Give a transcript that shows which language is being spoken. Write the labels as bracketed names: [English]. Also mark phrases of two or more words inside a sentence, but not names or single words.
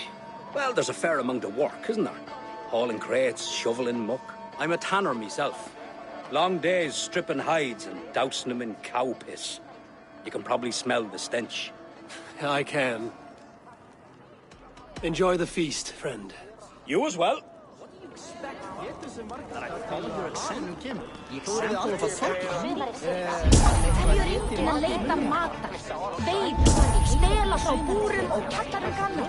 [English] Well, there's a fair amount of work, isn't there? Hauling crates, shoveling muck. I'm a tanner myself. Long days stripping hides and dousing them in cow piss. You can probably smell the stench. I can. Enjoy the feast, friend. You as well. [Icelandic] Til að leita matar, veiða, stela frá búrum og kjallaraganum.